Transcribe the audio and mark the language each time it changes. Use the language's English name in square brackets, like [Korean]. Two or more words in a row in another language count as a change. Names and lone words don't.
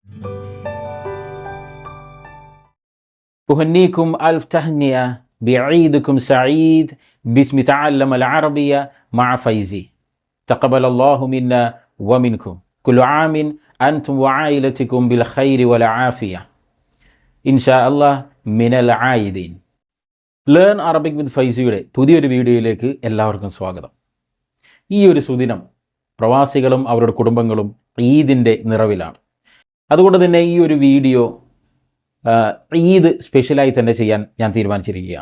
[Arabic] أهنيكم ألف تهنئة بعيدكم سعيد باسم تعلم العربية مع فايزي. تقبل الله منا ومنكم. كل عام أنتم وعائلتكم بالخير والعافية إن شاء الله من العائدين. [Malayalam] ലേൺ അറബിക് വിത്ത് ഫൈസിയുടെ പുതിയൊരു വീഡിയോയിലേക്ക് എല്ലാവർക്കും സ്വാഗതം. ഈ ഒരു സുദിനം പ്രവാസികളും അവരുടെ കുടുംബങ്ങളും ഈദിൻ്റെ നിറവിലാണ്. അതുകൊണ്ട് തന്നെ ഈ ഒരു വീഡിയോ ഈദ് സ്പെഷ്യലായി തന്നെ ചെയ്യാൻ ഞാൻ തീരുമാനിച്ചിരിക്കുകയാണ്.